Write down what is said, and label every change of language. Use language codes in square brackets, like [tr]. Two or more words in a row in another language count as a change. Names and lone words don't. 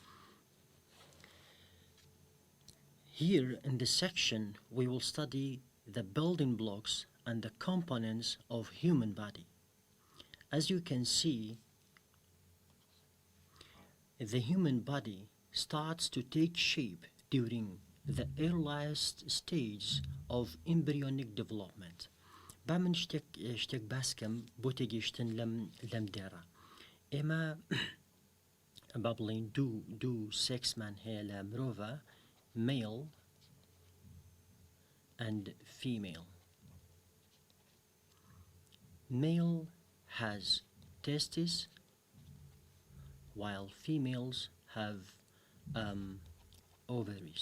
[en] Here in this section we will study the building blocks and the components of human body. As you can see, the human body starts to take shape during the earliest stage of embryonic development. [ckb] با من شتێک باس کەم بۆ تێگەیشتن لەم دێڕە. ئێمە با بڵین دوو سێکسمان هەیە لە مرۆڤە، [en] male and female. Male has testes while females have ovaries.